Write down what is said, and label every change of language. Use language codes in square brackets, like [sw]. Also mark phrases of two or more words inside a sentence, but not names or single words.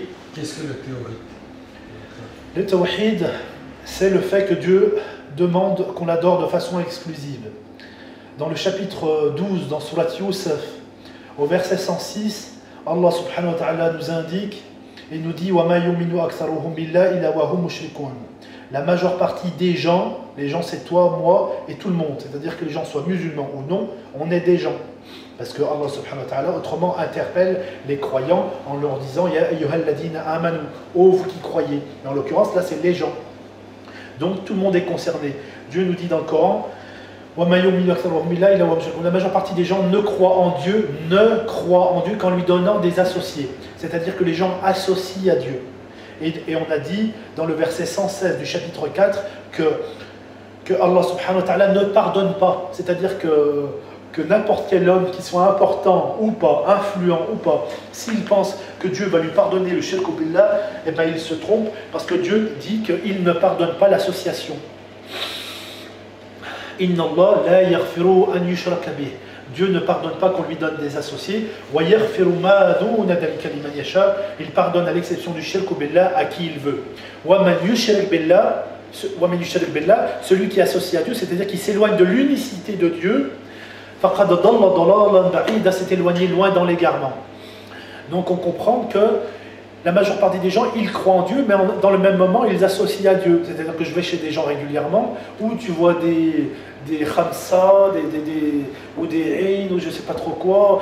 [fr] Qu'est-ce que le tawhid? Le tawhid, c'est le fait que Dieu demande qu'on l'adore de façon exclusive. Dans le chapitre 12, dans Surat Yusuf, au verset 106, Allah [ar] سبحانه وتعالى [fr] nous indique et nous dit [ar] وَمَا يُؤْمِنُ أَكْثَرُهُمْ بِاللَّهِ إِلَّا وَهُمْ مُشْرِكُونَ. [fr] La majeure partie des gens, les gens c'est toi, moi et tout le monde, c'est-à-dire que les gens soient musulmans ou non, on est des gens. Parce que Allah [ar] سبحانه وتعالى [fr] autrement interpelle les croyants en leur disant [ar] يا أيها الذين آمنوا, [fr] ô vous qui croyez. Et en l'occurrence là c'est les gens. Donc tout le monde est concerné. Dieu nous dit dans le Coran la majeure partie des gens ne croient en Dieu qu'en lui donnant des associés. C'est-à-dire que les gens associent à Dieu. Et on a dit dans le verset 116 du chapitre 4 que Allah [ar] سبحانه وتعالى [fr] ne pardonne pas. C'est-à-dire que n'importe quel homme qui soit important ou pas, influent ou pas, s'il pense que Dieu va lui pardonner le [ar] الشرك بالله, [fr] eh bien il se trompe parce que Dieu dit qu'il ne pardonne pas l'association. [ar] إن الله لا يغفر أن يشرك به. [fr] Dieu ne pardonne pas qu'on lui donne des associés. [ar] ويغفر ما دون ذلك لمن يشاء. [fr] Il pardonne à l'exception du [ar] الشرك بالله [fr] à qui il veut. [ar] ومن يشرك بالله, [fr] celui qui associe à Dieu, c'est-à-dire qui s'éloigne de l'unicité de Dieu, [ar] فقد ضل ضلالا بعيدا, [fr] s'est éloigné loin dans l'égarement. Donc on comprend que la majeure partie des gens, ils croient en Dieu, mais dans le même moment, ils associent à Dieu. C'est-à-dire que je vais chez des gens régulièrement, où tu vois des khamsa, ou des ayn, ou je ne sais pas trop quoi.